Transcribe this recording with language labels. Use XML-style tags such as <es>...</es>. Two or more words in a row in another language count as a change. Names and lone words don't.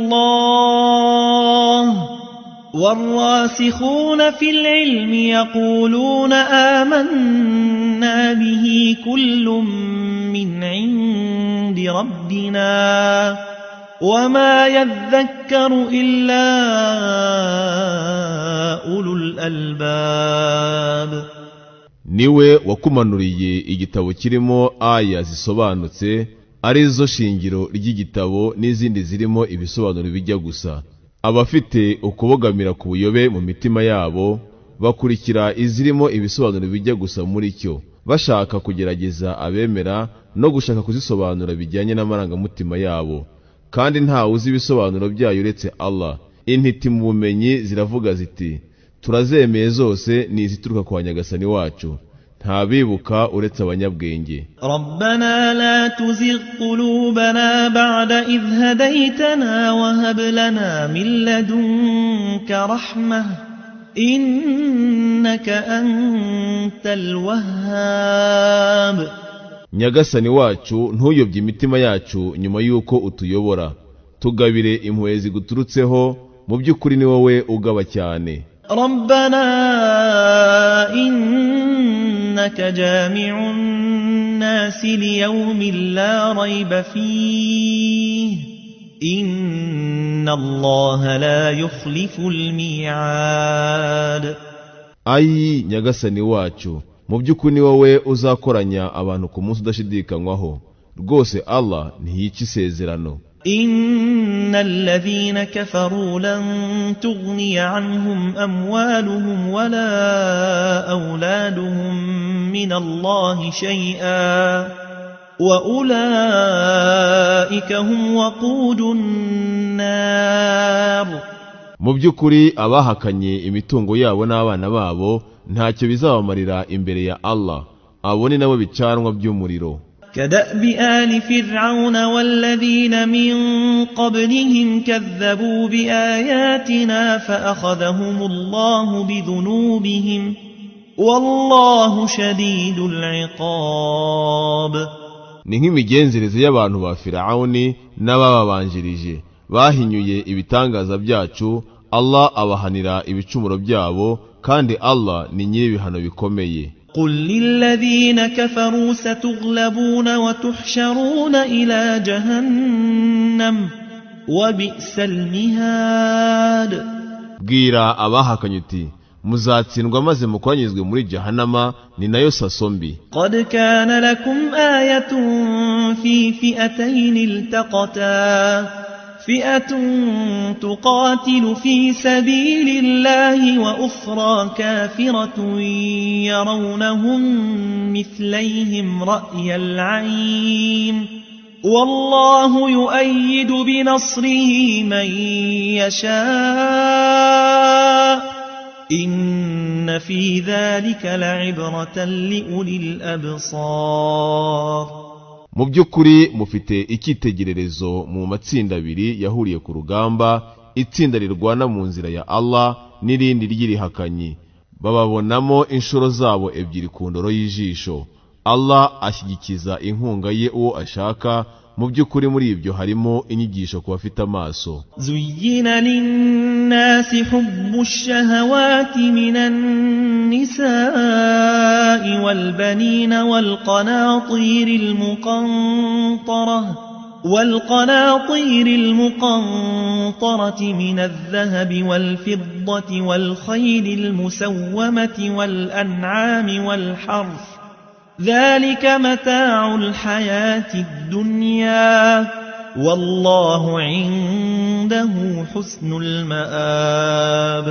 <ar>الله والراسخون في العلم يقولون آمنا به كل من عند ربنا وما يذكر إلا أولو الألباب.</ar> <rw>Niwe wakumanuriye igitabo kirimo aya zisobanutse, arizo shingiro ry'igitabo n'izindi zirimo ibisobanuro bijya gusa. Abafite ukubogamira ku buyobe mu mitima yabo bakurikira izirimo ibisobanuro bijya gusa muri cyo, bashaka kugerageza abemera no gushaka kuzisobanura bijyanye n'amarangamutima yabo, kandi nta uzi ibisobanuro byayo uretse Allah. Intiti mu bumenyi ziravuga ziti turazemeye zose ni izituruka kwa Nyagasani wacu, nta bibuka uretse abanyabwenge.</rw> <ar>ربنا لا تزغ قلوبنا بعد إذ هديتنا وهب لنا من لدنك رحمة إنك أنت الوهاب.</ar> <rw>Nyagasani wacu ntuyobye imitima yacu nyuma yuko utuyobora, tugabire impuhwe ziguturutseho, mu by'ukuri ni wowe ugaba cyane.</rw> <ar>ربنا إنك جامع الناس ليوم لا ريب فيه إن الله لا يخلف الميعاد.</ar> <rw>Ayi Nyagasani wacu, mu by'ukuri ni wowe uzakoranya abantu ku munsi udashidikanywaho, rwose Allah ntiyica isezerano.</rw> <ar>إن الذين كفروا لن تغني عنهم أموالهم ولا أولادهم من الله شيئا وأولئك هم وقود النار.</ar> <rw>Mu by'ukuri abahakanye imitungo yabo n'abana babo ntacyo bizabamarira imbere ya Allah, abo ni nabo bicanwa by'umuriro.</rw> <ar>كدأب آل فرعون والذين من قبلهم كذبوا بآياتنا فأخذهم الله بذنوبهم والله شديد العقاب.</ar> <rw>ni nk'imigenzereze y'abantu ba Firawuni n'abababanjirije bahinyuye ibitangaza byacu. Allah abahanira ibicumuro byabo, kandi Allah ni nyir'ibihano bikomeye.</rw> <ar>قل للذين كفروا ستغلبون وتحشرون إلى جهنم وبئس المهاد.</ar> <rw>bwira abahakanye uti muzatsindwa maze mukoranyizwe muri Jahannama, ni nayo saso mbi.</rw> <ar>قد كان لكم آية في فئتين التقتا فئة تقاتل في سبيل الله وأخرى كافرة يرونهم مثليهم رأي العين والله يؤيد بنصره من يشاء إن في ذلك لعبرة لأولي الأبصار.</ar> <rw>mu by'ukuri mufite icyitegererezo mu matsinda abiri yahuriye ku rugamba, itsinda rirwana mu nzira ya Allah n'irindi ry'irihakanyi. bababonamo inshuro zabo ebyiri ku ndoro y'ijisho. Allah ashyigikiza inkunga ye uwo ashaka. mu by'ukuri muri ibyo harimo inyigisho ku bafite amaso.</rw> <ar>زين للناس حب الشهوات من النساء والبنين والقناطير المقنطرة من الذهب والفضة والخيل المسومة والأنعام والحرث ذلك متاع الحياة الدنيا والله عنده حسن المآب.</ar>